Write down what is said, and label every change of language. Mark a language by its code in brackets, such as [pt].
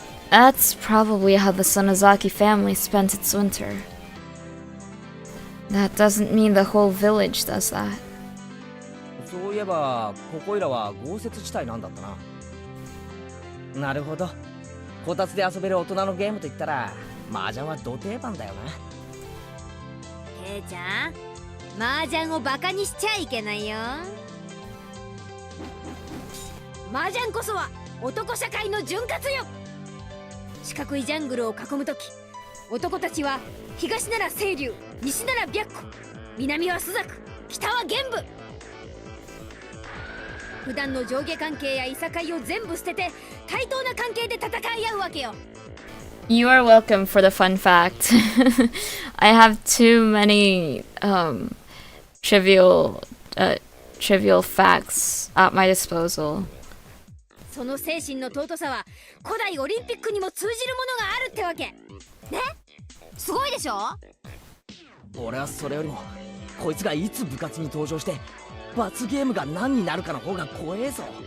[en] That's probably how the Sonozaki family spent its winter. That doesn't mean the whole village does that. [ja] そういえばここいらは豪雪地帯なんだったな。なるほど。こたつで遊べる大人のゲームといったら麻雀はど定番だよな。ケイちゃん、麻雀をバカにしちゃいけないよ。麻雀こそは男社会の潤滑よ。四角いジャングルを囲むとき、男たちは東なら清流、西なら白虎、南は朱雀、北は玄武。普段の上下関係やいさかいを全部捨てて対等な関係で戦い合うわけよ。 [en] You are welcome for the fun fact. I have too many trivial facts at my disposal. [ja] その精神の尊さは古代オリンピックにも通じるものがあるってわけね。すごいでしょ。俺はそれよりもこいつがいつ部活に登場して罰ゲームが何になるかの方が怖えぞ。